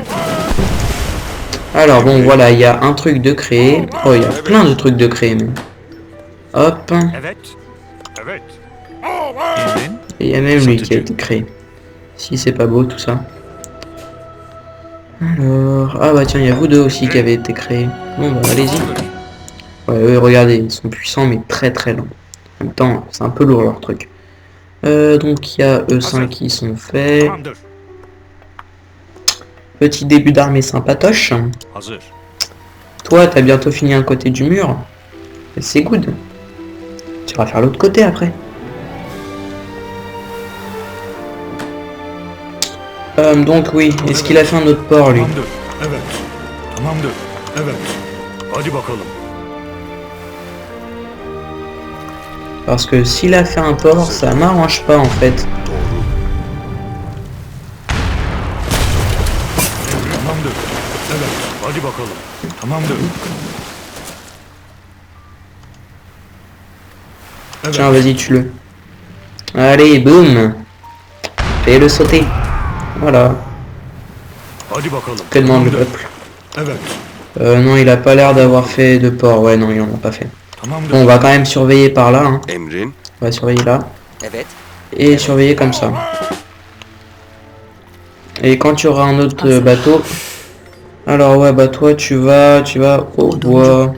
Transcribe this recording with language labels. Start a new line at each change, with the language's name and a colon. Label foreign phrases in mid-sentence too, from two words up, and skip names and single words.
French: Alors bon voilà, il y a un truc de créer. Oh il y a plein de trucs de créer même. Hop.
Turkish: Evet. Evet. Emrin.
French: Et il y a même lui qui a été créé. Si c'est pas beau tout ça. Alors... Ah bah tiens, il y a vous deux aussi qui avez été créés. Bon bah allez-y.
Turkish: Tamamdır.
French: Ouais, eux, regardez, ils sont puissants mais très très lents. En même temps, c'est un peu lourd leur truc. Donc il y a eux 5 qui sont faits.
Turkish: Tamamdır.
French: Petit début d'armée sympatoche.
Turkish: Hazır.
French: Toi, t'as bientôt fini un côté du mur. C'est good. Tu vas faire l'autre côté après. Donc oui, est-ce qu'il a fait un autre port lui?
Turkish: Tamamdır. Evet. Tamamdır. Evet. Hadi bakalım.
French: Parce que s'il a fait un port, ça m'arrange pas en fait.
Turkish: Tamamdır. Evet. Hadi bakalım. Tamamdır. Evet.
French: Tiens, vas-y, tue-le. Allez, boum. Fais-le sauter. Voilà.
Turkish: Hadi bakalım.
French: Que demande le
Turkish: Tamamdır.
French: peuple?
Turkish: Evet.
French: Non, il a pas l'air d'avoir fait de port. Ouais, non, il en a pas fait.
Turkish: Tamamdır.
French: Bon, on va quand même surveiller par là. Hein.
Turkish: Emrin.
French: On va surveiller là.
Turkish: Evet.
French: Et surveiller comme ça. Et quand tu auras un autre bateau... Alors ouais, bah toi tu vas au bois.